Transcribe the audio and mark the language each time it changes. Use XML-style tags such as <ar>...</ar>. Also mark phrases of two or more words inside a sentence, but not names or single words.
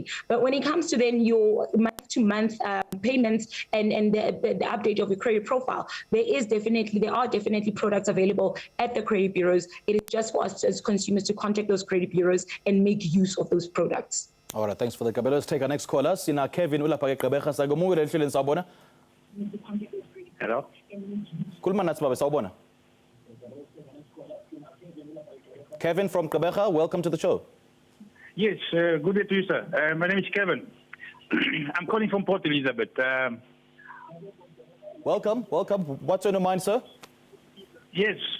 <en>But when it comes to then your month-to-month payments and the update of your credit profile, there are definitely products available at the credit bureaus. It is just for us as consumers to contact those credit bureaus and make use of those products. All right, thanks for the Kabelo. Let's take our next caller.</en> <zu>Sina Kevin ulapha eGqeberha sakumukela ehlelweni sawubona.</zu> <en>Hello.</en> <zu>Khuluma nathi baba sawubona.</zu> <en>Kevin from Gqeberha, welcome to the show. Yes, good day to you, sir. My name is Kevin. I'm calling from Port Elizabeth. Welcome. What's on your mind, sir? Yes.</en>